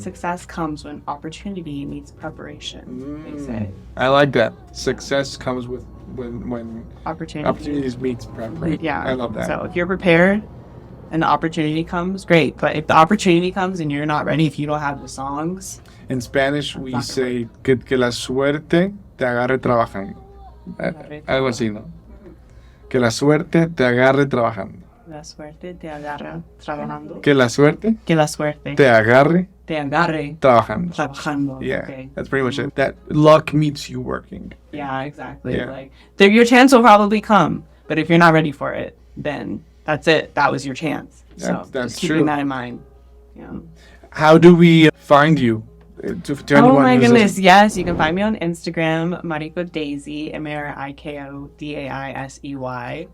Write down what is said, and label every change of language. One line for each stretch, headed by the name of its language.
English: Success comes when opportunity meets preparation, they say. I like that. Success comes with when opportunities meets preparation. Yeah. I love that. So if you're prepared and the opportunity comes, great. But if the opportunity comes and you're not ready, if you don't have the songs. In Spanish, we say
Spanish: que la suerte te agarre trabajando. Algo así, ¿no? Que la suerte te agarre trabajando. La suerte te agarra trabajando. Que la suerte te agarre trabajando.
English: Yeah, okay. That's pretty much it. That luck meets you working. Yeah, exactly. Yeah. Like your chance will probably come, but if you're not ready for it, then that's it. That was your chance. So that's just keeping that in mind. Yeah. How do we find you? Oh my goodness, yes. You can find me on Instagram, Mariko Daisey, MarikoDaisey.